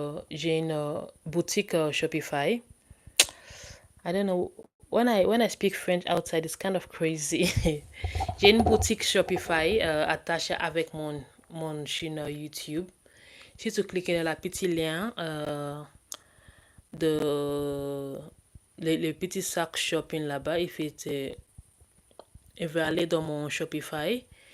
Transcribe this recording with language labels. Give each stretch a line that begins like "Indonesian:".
French: J'ai une boutique Shopify.
English: I don't know, when I speak French outside, it's kind of crazy.
French: J'ai une boutique Shopify attachée avec mon chaîne YouTube. Si tu cliques dans la petit lien de le petit sac shopping là-bas, il va aller dans mon Shopify.